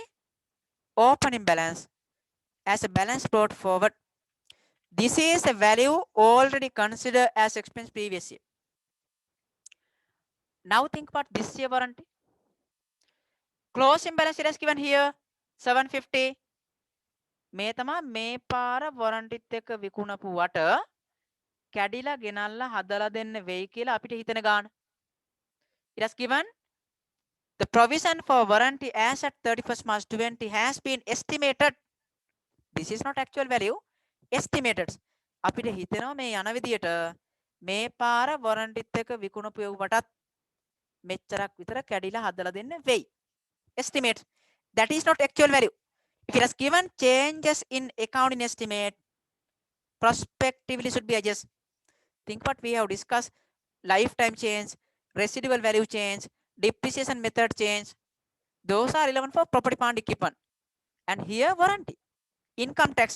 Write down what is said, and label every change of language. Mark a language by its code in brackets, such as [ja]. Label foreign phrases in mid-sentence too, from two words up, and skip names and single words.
[en] Opening balance as a balance brought forward. This is a value already considered as expense previous year. Now think about this year warranty. Closing balance it has given here 750. [si] මේ තමයි මේ පාර warrantyත් එක්ක විකුණපුවට කැඩිලා ගෙනල්ලා හදලා දෙන්න වෙයි කියලා අපිට හිතෙන ගාන. [en] It has given the provision for warranty as at 31st March 20 has been estimated. This is not actual value, estimated. [si] අපිට හිතෙනවා මේ යන විදියට මේ පාර warrantyත් එක්ක විකුණපුවටත් මෙච්චරක් විතර කැඩිලා හදලා දෙන්න වෙයි. [en] Estimate. That is not actual value. If it has given changes in accounting estimate, prospectively should be adjusted. Think what we have discussed: lifetime change, residual value change, depreciation method change. Those are relevant for property, plant, equipment. And here warranty, income tax.